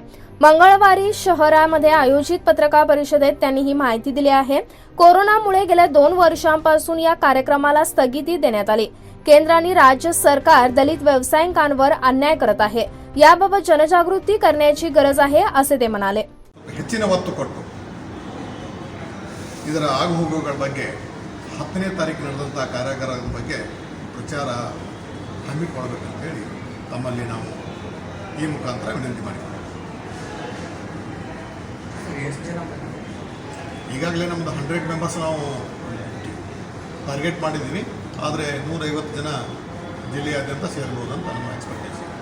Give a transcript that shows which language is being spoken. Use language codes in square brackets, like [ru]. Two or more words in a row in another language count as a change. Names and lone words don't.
[mr] मंगळवारी शहरामध्ये आयोजित पत्रकार परिषदेत त्यांनी ही माहिती दिली आहे। कोरोनामुळे गेल्या 2 वर्षांपासून या कार्यक्रमाला स्थगिती देण्यात आली। केंद्र आणि राज्य सरकार दलित व्यावसायिकांवर अन्याय करत आहे, याबाबत जनजागृती करण्याची गरज आहे असे ते म्हणाले। [kn] ಹೆಚ್ಚಿನ ಒತ್ತು ಕೊಟ್ಟು ಇದರ ಆಗುಹೋಗುಗಳ ಬಗ್ಗೆ 10ನೇ ತಾರೀಕು ನಡೆದಂಥ ಕಾರ್ಯಾಗಾರದ ಬಗ್ಗೆ ಪ್ರಚಾರ ಹಮ್ಮಿಕೊಳ್ಳಬೇಕಂತ ಹೇಳಿ ತಮ್ಮಲ್ಲಿ ನಾವು ಈ ಮುಖಾಂತರ ವಿನಂತಿ ಮಾಡಿದ್ದೀವಿ। ಈಗಾಗಲೇ ನಮ್ಮದು 100 ಮೆಂಬರ್ಸ್ ನಾವು ಟಾರ್ಗೆಟ್ ಮಾಡಿದ್ದೀವಿ, ಆದರೆ 150 ಜನ ಜಿಲ್ಲೆಯಾದ್ಯಂತ ಸೇರ್ಬೋದು ಅಂತ ನಮ್ಮ ಎಕ್ಸ್ಪೆಕ್ಟೇಷನ್।